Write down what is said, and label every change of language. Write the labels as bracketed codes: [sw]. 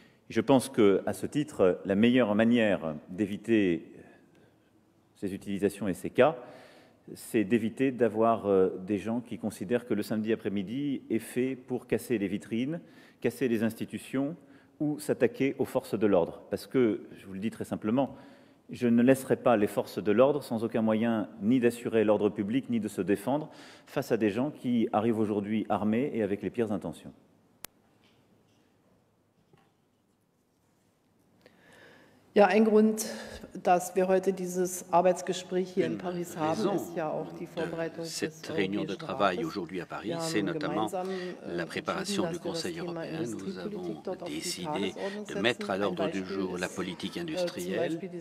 [fr] Je pense qu'à ce titre, la meilleure manière d'éviter ces utilisations et ces cas, c'est d'éviter d'avoir des gens qui considèrent que le samedi après-midi est fait pour casser les vitrines, casser les institutions ou s'attaquer aux forces de l'ordre. Parce que, je vous le dis très simplement, je ne laisserai pas les forces de l'ordre sans aucun moyen ni d'assurer l'ordre public, ni de se défendre face à des gens qui arrivent aujourd'hui armés et avec les pires intentions. [de] Ja, ein Grund, dass wir heute dieses Arbeitsgespräch hier in Paris haben, ist ja auch die Vorbereitung [fr] cette réunion de travail aujourd'hui à Paris, c'est notamment la préparation du Conseil européen. Nous avons décidé de mettre à l'ordre du jour la politique industrielle.